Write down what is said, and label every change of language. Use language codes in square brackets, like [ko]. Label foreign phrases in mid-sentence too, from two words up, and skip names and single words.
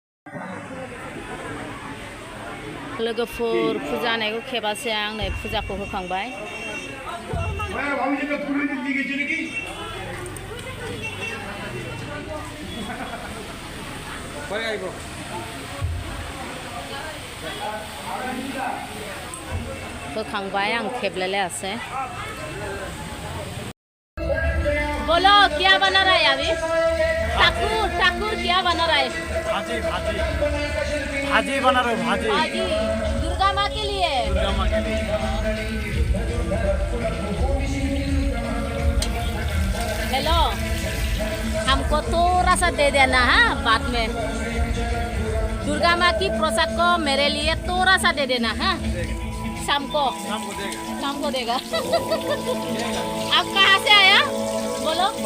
[brx] लोगोफोर फुजा होनायखौ खेबासै आं नै फुजाखौ होखांबाय होखांबाय आं खेबलायलायासै [hi] बोलो क्या बना रहा है अभी ठाकुर ठाकुर क्या बना रहा है भाजी भाजी भाजी बना रहे हो भाजी भाजी दुर्गा माँ के लिए दुर्गा माँ के लिए हेलो हमको थोड़ा सा दे देना हाँ बाद में दुर्गा माँ की प्रसाद को मेरे लिए थोड़ा सा दे देना हाँ शाम को देगा आप कहाँ से आया बोलो